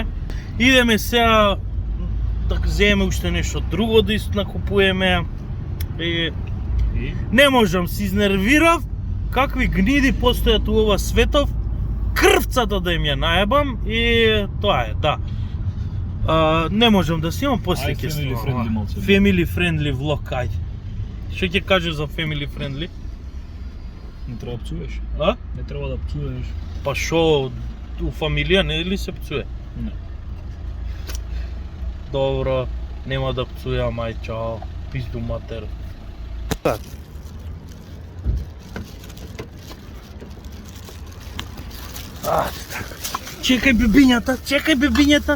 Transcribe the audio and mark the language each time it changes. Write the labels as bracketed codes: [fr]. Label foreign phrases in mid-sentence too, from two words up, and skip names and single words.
[mk] Идеме сега да земеме уште нешто друго да накупуеме. И не можам, се изнервирав какви гниди постојат у ова светов. Крвцата да им ја наебам и тоа е, да. Не можам да снимам, после ќе снимам. [en] Family friendly [mk] влог, ајде. Што ќе кажеш за [en] family friendly? [mk] Не треба да пцуеш. А? Не треба да пцуеш. Па шо, у фамилија не ли се пцуе? Не. Добро, нема да пцујам, ај чао, пизду матер. Чекај бебињата, чекај бебињата.